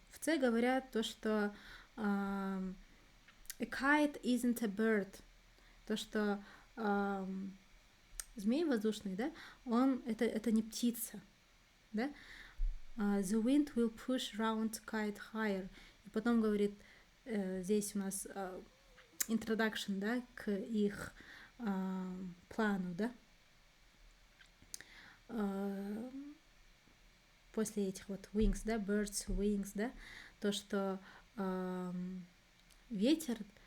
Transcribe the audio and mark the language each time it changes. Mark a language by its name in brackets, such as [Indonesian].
[Russian] В С говорят то, что [English] a kite isn't a bird. [Russian] То, что змей воздушный, да, это не птица, да? [English] The wind will push round kite higher. [Russian] И потом говорит, здесь у нас introduction, да, к их плану, да. После этих вот wings, да, birds wings, да, то, что ветер